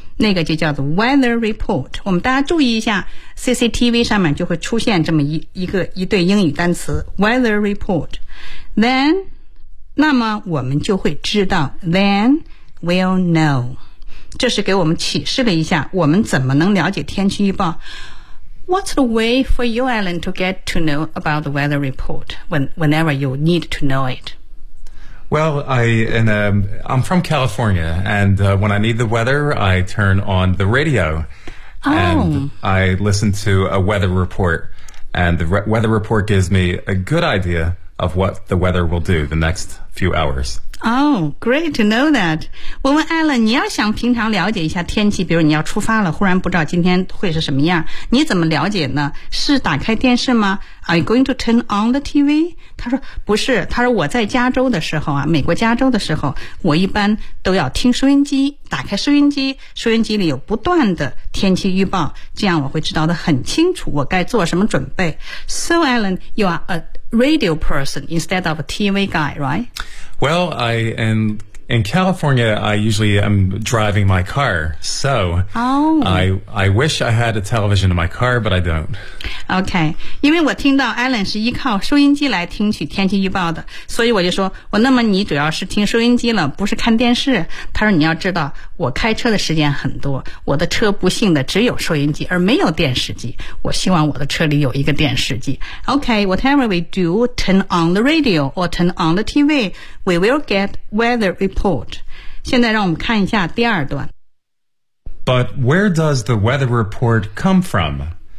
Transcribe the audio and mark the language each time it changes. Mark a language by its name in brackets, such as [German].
[Chinese] 那个就叫做 [English] weather report. [Chinese] 我们大家注意一下， CCTV 上面就会出现这么一对英语单词 weather report. [English] Then, [Chinese] 那么我们就会知道 [English] then we'll know. [Chinese] 这是给我们启示了一下，我们怎么能了解天气预报。 [English] What's the way for you, Alan, to get to know about the weather report whenever you need to know it? Well, I'm from California, and when I need the weather, I turn on the radio. Oh. And I listen to a weather report, and the weather report gives me a good idea of what the weather will do the next few hours. Oh, great to know that. [Chinese] 我问 Alan, 你要想平常了解一下天气，比如你要出发了，忽然不知道今天会是什么样，你怎么了解呢？是打开电视吗？ [English] Are you going to turn on the TV? [Chinese] 他说不是，他说我在加州的时候啊，美国加州的时候，我一般都要听收音机，打开收音机，收音机里有不断的天气预报，这样我会知道得很清楚我该做什么准备。 [English] So Alan, you are a radio person instead of a TV guy, right? Well, in California, I usually am driving my car, so、 oh. I wish I had a television in my car, but I don't. [Chinese] Okay, 因为我听到 Alan 是依靠收音机来听取天气预报的，所以我就说，我那么你主要是听收音机了，不是看电视。他说你要知道，我开车的时间很多，我的车不幸的只有收音机，而没有电视机。我希望我的车里有一个电视机。 [English] Okay, whatever we do, turn on the radio or turn on the TV. We will get weather report. [Chinese] 现在让我们看一下第二段。 [English] But where does the weather report come from?